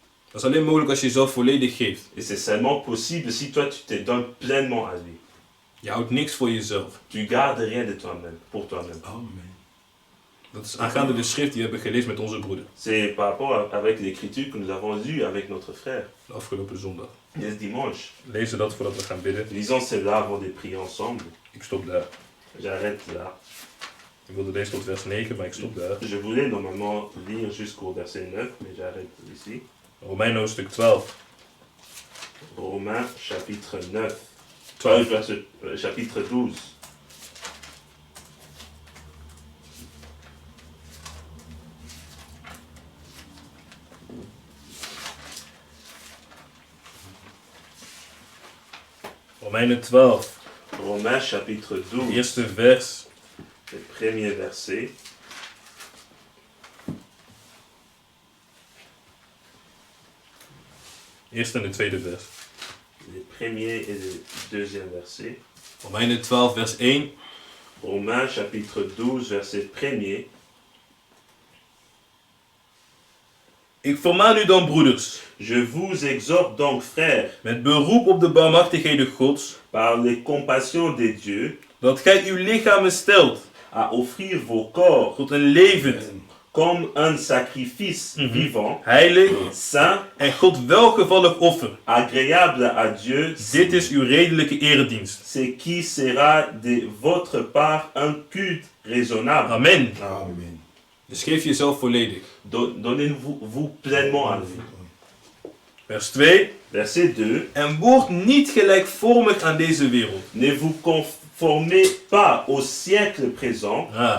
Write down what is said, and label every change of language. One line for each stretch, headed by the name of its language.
Dutch: Dat is alleen mogelijk als je jezelf volledig geeft.
French: Et c'est seulement possible si toi tu te donnes pleinement à lui.
Dutch: Je houdt niks voor jezelf.
French: Tu gardes rien de toi-même, pour toi-même. Amen.
Dutch: Dat is aangaande de schrift die we hebben gelezen met onze broeder.
French: C'est par rapport avec l'écriture que nous avons lue avec notre frère.
Dutch: De afgelopen zondag.
French: Ce dimanche.
Dutch: Lezen dat voordat we gaan bidden.
French: Lisons cela avant de prier ensemble.
Dutch: Ik stop daar.
French: J'arrête là.
Dutch: Ik wilde lezen tot vers 9, maar ik stop daar.
French: Je voulais normalement lire jusqu'au verset 9, mais j'arrête ici.
Dutch: Romeinen hoofdstuk 12.
French: Romains chapitre 9. 12. Chapitre 12.
Dutch: Romeinen 12.
French: Romains chapitre 12.
Dutch: Eerste vers.
French: Le premier verset.
Dutch: Eerste en de tweede vers.
French: Le premier et le deuxième verset.
Dutch: Romeinen 12 vers 1.
French: Romains chapitre 12 verset 1er.
Dutch: Ik vermaan u dan, broeders,
French: Je vous exhorte donc, frères,
Dutch: met beroep op de barmhartigheden Gods,
French: par les compassions de Dieu,
Dutch: dat gij uw lichamen stelt
French: à offrir vos corps
Dutch: tot een levend,
French: comme un sacrifice vivant,
Dutch: heilig
French: saint,
Dutch: en God welgevallig offer.
French: agréable à Dieu,
Dutch: Dit is uw redelijke eredienst.
French: ce qui sera de votre part un culte raisonnable. Amen. Amen.
Dutch: Dus geef jezelf volledig.
French: Donnez-vous pleinement à lui.
Dutch: Vers 2.
French: Verset 2.
Dutch: En word niet gelijkvormig aan deze wereld.
French: Ne vous conformez pas au siècle présent,